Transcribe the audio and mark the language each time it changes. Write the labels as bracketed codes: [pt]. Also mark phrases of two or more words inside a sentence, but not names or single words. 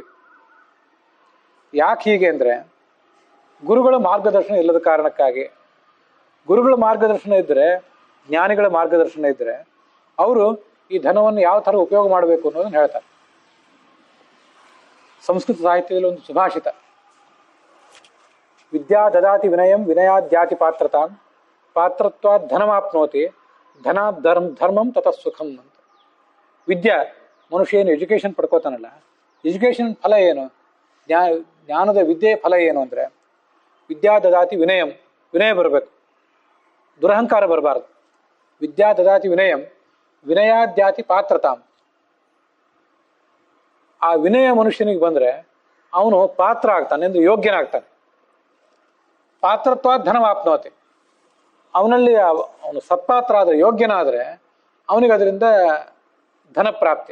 [kn] ಯಾಕೆ ಹೀಗೆ ಅಂದರೆ, ಗುರುಗಳ ಮಾರ್ಗದರ್ಶನ ಇಲ್ಲದ ಕಾರಣಕ್ಕಾಗಿ. ಗುರುಗಳ ಮಾರ್ಗದರ್ಶನ ಇದ್ದರೆ, ಜ್ಞಾನಿಗಳ ಮಾರ್ಗದರ್ಶನ ಇದ್ದರೆ, ಅವರು ಈ ಧನವನ್ನು ಯಾವ ಥರ ಉಪಯೋಗ ಮಾಡಬೇಕು ಅನ್ನೋದನ್ನು ಹೇಳ್ತಾರೆ. ಸಂಸ್ಕೃತ ಸಾಹಿತ್ಯದಲ್ಲಿ ಒಂದು ಸುಭಾಷಿತ, [sa] ವಿದ್ಯಾ ದದಾತಿ ವಿನಯಂ ವಿನಯಾದ್ಯಾತಿ ಪಾತ್ರತಾಂ ಪಾತ್ರತ್ವಾತ್ ಧನಮಾಪ್ನೋತಿ ಧನಾತ್ ಧರ್ಮಂ ತತಃ ಸುಖಂ ಅಂತ. [kn] ವಿದ್ಯಾ, ಮನುಷ್ಯ ಏನು ಎಜುಕೇಷನ್ ಪಡ್ಕೋತಾನಲ್ಲ, ಎಜುಕೇಷನ್ ಫಲ ಏನು? ಜ್ಞಾನದ ವಿದ್ಯೆಯ ಫಲ ಏನು ಅಂದರೆ, [sa] ವಿದ್ಯಾ ದದಾತಿ ವಿನಯಂ, [kn] ವಿನಯ ಬರಬೇಕು, ದುರಹಂಕಾರ ಬರಬಾರ್ದು. [sa] ವಿದ್ಯಾ ದದಾತಿ ವಿನಯಂ ವಿನಯಾದ್ಯಾತಿ ಪಾತ್ರತಾಂ. [kn] ಆ ವಿನಯ ಮನುಷ್ಯನಿಗೆ ಬಂದರೆ ಅವನು ಪಾತ್ರ ಆಗ್ತಾನೆ, ಎಂದು ಯೋಗ್ಯನಾಗ್ತಾನೆ. [sa] ಪಾತ್ರತ್ವ ಧನಮಾಪ್ನೋತಿ, [kn] ಅವನಲ್ಲಿ ಅವನು ಸತ್ಪಾತ್ರ ಆದರೆ, ಯೋಗ್ಯನಾದರೆ ಅವನಿಗೆ ಅದರಿಂದ ಧನ ಪ್ರಾಪ್ತಿ.